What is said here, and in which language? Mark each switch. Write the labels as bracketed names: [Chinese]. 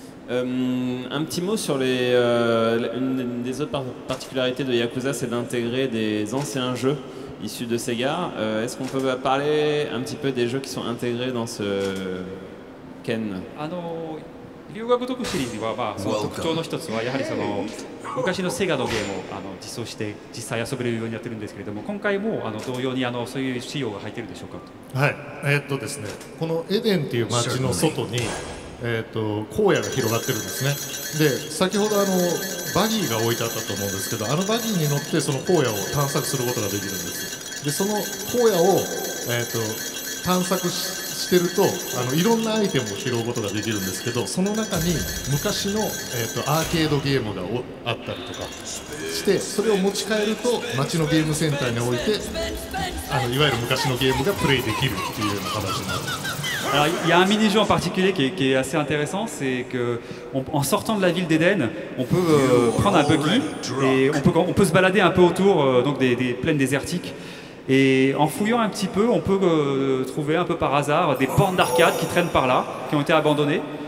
[French] Un petit mot sur une des autres particularités de Yakuza, c'est d'intégrer des anciens jeux issus de Sega. Est-ce qu'on peut parler un petit peu des jeux qui sont intégrés dans ce Ken? [Japanese] 龍が如くシリーズは、その特徴の一つはやはり昔のセガのゲームを実装して実際遊べるようになってるんですけれども、今回も同様にそういう仕様が入ってるでしょうかと。はい、ですね、このエデンっていう街の外に荒野が広がってるんですね。で、先ほどバギーが置いてあったと思うんですけど、バギーに乗ってその荒野を探索することができるんです。で、その荒野を探索してるといろんなアイテムを拾うことができるんですけど、その中に昔のアーケードゲームがあったりとかして、それを持ち帰ると街のゲームセンターに置いていわゆる昔のゲームがプレイできるっていうような形になる。 [French] Alors, il y a un mini-jeu en particulier qui est assez intéressant, c'est qu'en sortant de la ville d'Eden, on peut prendre un buggy et on peut se balader un peu autour donc des plaines désertiques. Et en fouillant un petit peu, on peut trouver un peu par hasard des bornes d'arcade qui traînent par là, qui ont été abandonnées.